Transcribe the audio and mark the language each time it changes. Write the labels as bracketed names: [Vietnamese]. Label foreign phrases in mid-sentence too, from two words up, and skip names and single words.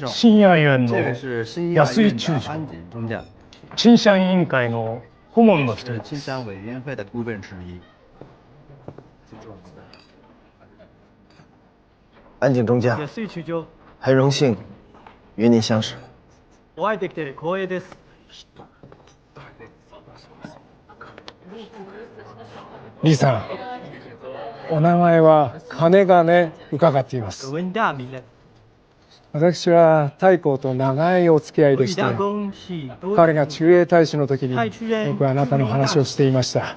[Japanese] 新安院の [Chinese] 这位是新医安井中将，院的安井中将， [Japanese] 清乡委員会の顧問の一 [Chinese] 是 [Japanese] 人。 [Chinese] 清乡委员会的顾问之一。安井中将，安井中将，很荣幸与您相识。 [Japanese] お会いできて光栄です。李さん、お名前は金金伺っています。私は太閤と長いお付き合いでして、彼が駐英大使の時に僕はあなたの話をしていました。